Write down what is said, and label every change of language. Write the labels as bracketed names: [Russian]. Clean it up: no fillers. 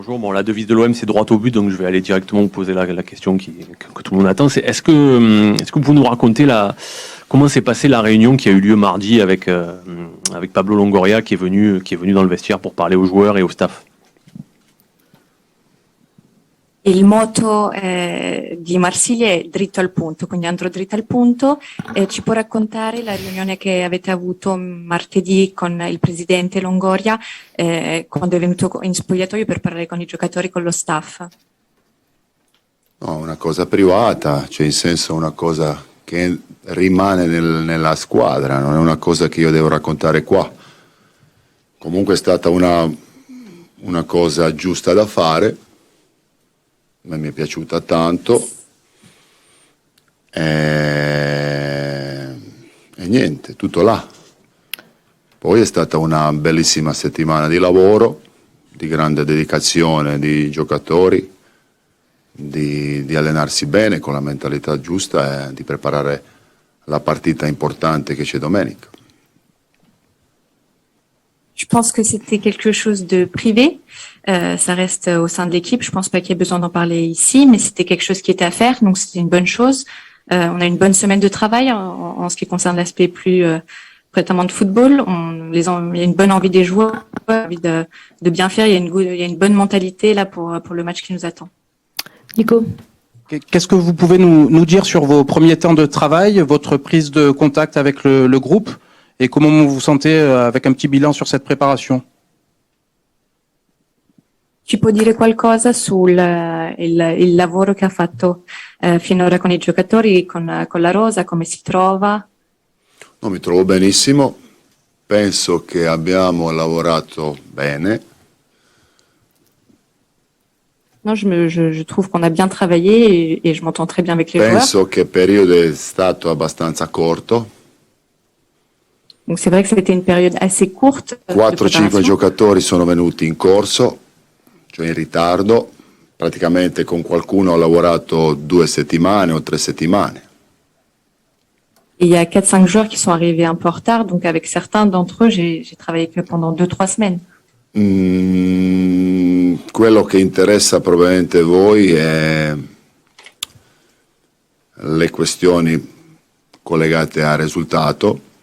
[French] Bon, la devise de l'OM, c'est droit au but, donc je vais aller directement vous poser la question que tout le monde attend. C'est est-ce que vous pouvez nous raconter comment s'est passée la réunion qui a eu lieu mardi avec Pablo Longoria qui est venu dans le vestiaire pour parler aux joueurs et au staff? [Italian] Il motto di Marsiglia è dritto al punto, quindi andrò dritto al punto. Ci può raccontare la riunione che avete avuto martedì con il presidente Longoria quando è venuto in spogliatoio per parlare con i giocatori, con lo staff? No, una cosa privata, cioè in senso una cosa che rimane nella squadra, non è una cosa che io devo raccontare qua. Comunque è stata una cosa giusta da fare. A me mi è piaciuta tanto e niente, tutto là. Poi è stata una bellissima settimana di lavoro, di grande dedicazione di giocatori, di allenarsi bene con la mentalità giusta e di preparare la partita importante che c'è domenica. [French] Je pense que c'était quelque chose de privé. Ça reste au sein de l'équipe. Je pense pas qu'il y ait besoin d'en parler ici, mais c'était quelque chose qui était à faire, donc c'était une bonne chose. On a une bonne semaine de travail en ce qui concerne l'aspect plus prétendant de football. Il y a une bonne envie des joueurs, envie de bien faire. Il y a une bonne mentalité là pour le match qui nous attend. Nico? Qu'est-ce que vous pouvez nous dire sur vos premiers temps de travail, votre prise de contact avec le groupe et comment vous vous sentez avec un petit bilan sur cette préparation? [Italian] Ci può dire qualcosa sul il lavoro che ha fatto finora con i giocatori, con la rosa, come si trova? No, mi trovo benissimo, penso che abbiamo lavorato bene, [French] Non, je trouve qu'on a bien travaillé et je m'entends très bien avec les joueurs. [Italian] Penso che il periodo è stato abbastanza corto. [French] Donc c'est vrai que c'était une période assez courte. [Italian] 4-5 giocatori sono venuti in corso, cioè in ritardo. Praticamente con qualcuno ho lavorato 2 settimane o 3 settimane. [French] Et il y a 4-5 joueurs qui sont arrivés un peu en retard, donc avec certains d'entre eux, j'ai travaillé que pendant 2-3 semaines. [Italian] Quello che interessa probabilmente a voi è le questioni collegate al risultato.